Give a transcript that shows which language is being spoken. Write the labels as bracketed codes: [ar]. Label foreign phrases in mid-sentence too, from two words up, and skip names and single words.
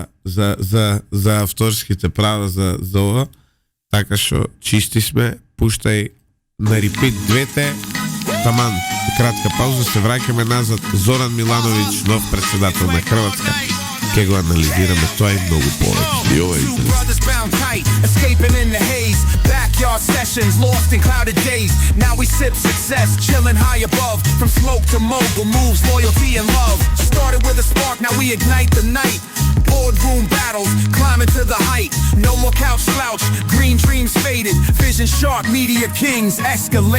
[mk] за авторските права за ова, така што чисти сме, пуштај на репит двете, таман, кратка пауза, се враќаме назад. Зоран Милановиќ, нов председател на Хрватска, ќе го анализираме тоа и многу повеќе. И ова е [en] Backyard sessions, lost in clouded days. Now we sip success, chilling high above. From smoke to mogul, moves loyalty and love. Started with a spark, now we ignite the night. Boardroom battles, climbing to the height. No more couch slouch, green dreams faded. Vision sharp, media kings escalated.